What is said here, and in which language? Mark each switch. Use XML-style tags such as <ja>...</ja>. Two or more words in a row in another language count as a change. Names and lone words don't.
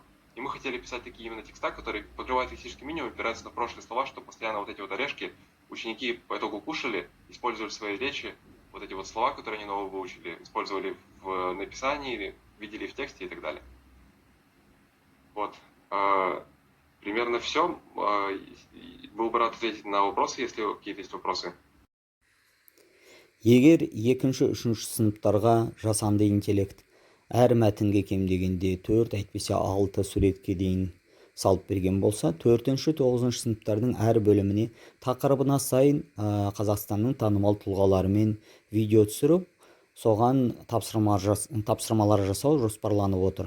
<ru>И мы хотели писать такие именно текста, которые покрывают лексический минимум, опираются на прошлые слова, чтобы постоянно вот эти вот орешки ученики по итогу кушали, использовали в своей речи вот эти вот слова, которые они новые выучили, использовали в написании, видели в тексте и так далее. Вот. Примерно все. Был бы рад ответить на вопросы, если какие-то есть вопросы.</ru> <kk>Егер екінші, үшінші сыныптарға жасанды интеллект әр мәтінге кем дегенде 4 әйтпесе 6 суретке дейін салып берген болса, 4-ші, 9-ші сыныптардың әр бөліміне тақырыбына сайын Қазақстанның танымал тұлғаларымен видео түсіріп, соған тапсырмалар жасау жоспарланып отыр.</kk>